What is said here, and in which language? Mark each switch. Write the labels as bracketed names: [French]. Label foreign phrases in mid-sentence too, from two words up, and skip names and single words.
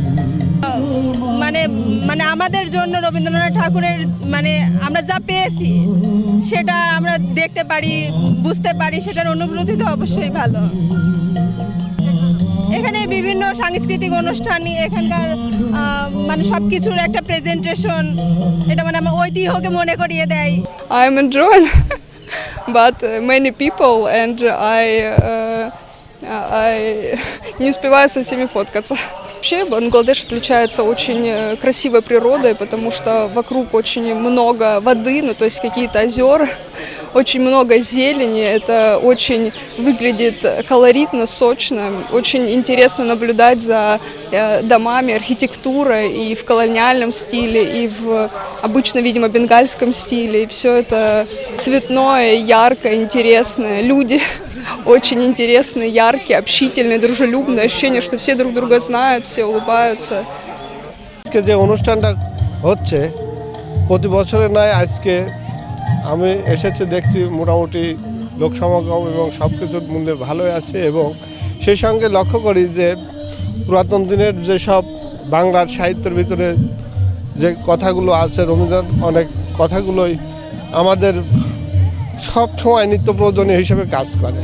[Bangla] মানে আমাদের জন্য রবীন্দ্রনাথ ঠাকুরের আমরা যা পেয়েছি সেটা আমরা দেখতে পারি, বুঝতে পারি, সেটার অনুভূতি তো অবশ্যই ভালো। এখানে বিভিন্ন সাংস্কৃতিক অনুষ্ঠান, এখানকার সবকিছুর একটা প্রেজেন্টেশন, এটা আমার ঐতিহ্যকে মনে করিয়ে দেয়। [English] I am drawn, but many people, and I [Russian] не успеваю со всеми фоткаться. Вообще Бангладеш отличается очень красивой природой, потому что вокруг очень много воды, ну то есть какие-то озера, очень много зелени, это очень выглядит колоритно, сочно, очень интересно наблюдать за домами, архитектурой и в колониальном стиле, и в обычно, видимо, бенгальском стиле, и все это цветное, яркое, интересное, люди очень интересные, яркие, общительные, дружелюбные, ощущение, что все друг друга знают, все улыбаются. [Bangla] আজকে যে অনুষ্ঠানটা হচ্ছে প্রতি বছরের নয়, আজকে আমি এসেছি, দেখছি মোটামুটি লোক সমাগম এবং সব কিছুর মূল্যে ভালোই আছে। এবং সেই সঙ্গে লক্ষ্য করি যে পুরাতন দিনের যেসব বাংলার সাহিত্যের ভিতরে যে কথাগুলো আছে, রবীন্দ্রনাথ অনেক কথাগুলোই আমাদের সব সময় নিত্য প্রয়োজনীয় হিসেবে কাজ করে।